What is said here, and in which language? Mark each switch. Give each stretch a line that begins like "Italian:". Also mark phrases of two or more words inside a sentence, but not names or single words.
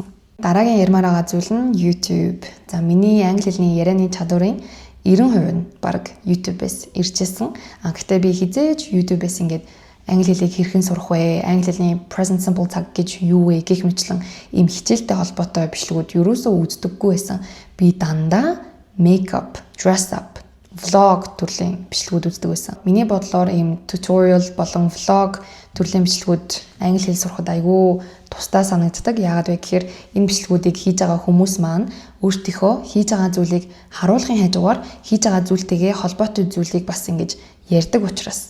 Mongolian: Дараагийн ярмаар байгаа зүйл нь YouTube. За миний англи хэлний ярианы чадварын 90% нь баг YouTube-ээс иржсэн. Гэхдээ би хизээж YouTube-ээс ингээд англи хэлийг хэрхэн сурах вэ? Англи хэлний
English: present simple
Mongolian: цаг гэж юу вэ гэх мэтлэн ийм хичээлтэй холбоотой бичлэгүүд ерөөсөө үздэггүй байсан. Би дандаа
English: make up, dress up, vlog
Mongolian: төрлийн бичлэгүүд үздэг байсан. Миний бодлоор ийм tutorial болон vlog төрлийн бичлэгүүд англи хэл сурахад айгүй тусдаа санагддаг. Яагаад вэ гэхээр энэ бичлэгүүдийг хийж байгаа хүмүүс маань өөртөөхөө хийж байгаа зүйлийг харуулахын хажуугаар хийж байгаа зүйлтэйгээ холбоотой зүйлийг бас ингэж ярьдаг учраас.